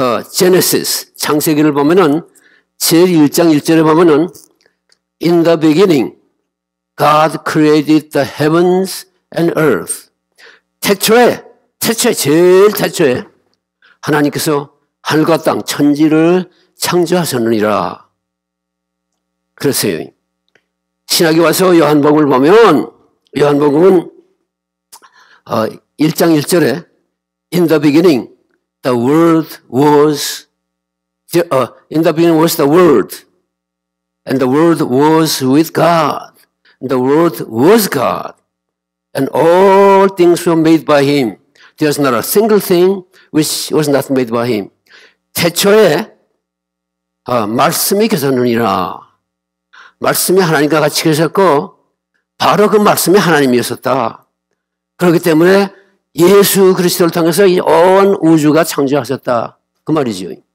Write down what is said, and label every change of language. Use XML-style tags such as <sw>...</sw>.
<ko>제네시스, 창세기를 보면은 제일 1장 1절에 보면은</ko> <en>In the beginning, God created the heavens and earth.</en> <ko>태초에, 제일 태초에 하나님께서 하늘과 땅, 천지를 창조하셨느니라. 그랬어요. 신약에 와서 요한복음을 보면, 요한복음은 1장 1절에</ko> <en>In the beginning, the word was, in the beginning was the word, and the word was with God, and the word was God, and all things were made by him. There's not a single thing which was not made by him.</en> <ko>태초에 말씀이 계셨느니라. 말씀이 하나님과 같이 계셨고 바로 그 말씀이 하나님이었었다. 그렇기 때문에 예수 그리스도를 통해서 이 온 우주가 창조하셨다. 그 말이죠.</ko>